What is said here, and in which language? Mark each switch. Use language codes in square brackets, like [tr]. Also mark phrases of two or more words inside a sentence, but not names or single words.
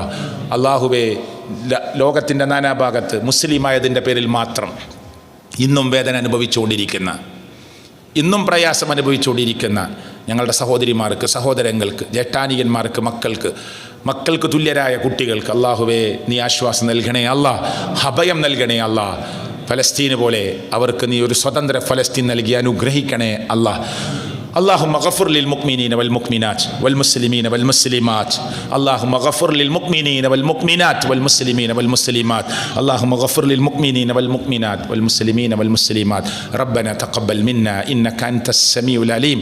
[ml] അല്ലാഹുവേ, ലോകത്തിൻ്റെ നാനാഭാഗത്ത് മുസ്ലിമായതിൻ്റെ പേരിൽ മാത്രം ഇന്നും വേദന അനുഭവിച്ചുകൊണ്ടിരിക്കുന്ന, ഇന്നും പ്രയാസം അനുഭവിച്ചുകൊണ്ടിരിക്കുന്ന ഞങ്ങളുടെ സഹോദരിമാർക്ക്, സഹോദരങ്ങൾക്ക്, ജേഷ്ഠാനിയന്മാർക്ക്, മക്കൾക്ക് തുല്യരായ കുട്ടികൾക്ക് അല്ലാഹുവേ നീ ആശ്വാസം നൽകണേ അല്ലാ. അഭയം നൽകണേ അല്ലാ. ഫലസ്തീന് പോലെ അവർക്ക് നീ ഒരു സ്വതന്ത്ര ഫലസ്തീൻ നൽകി അനുഗ്രഹിക്കണേ അല്ലാ. [ar] اللهم اغفر للمؤمنين والمؤمنات والمسلمين والمسلمات. اللهم اغفر للمؤمنين والمؤمنات والمسلمين والمسلمات. اللهم اغفر للمؤمنين والمؤمنات والمسلمين والمسلمات. ربنا تقبل منا إنك أنت السميع العليم.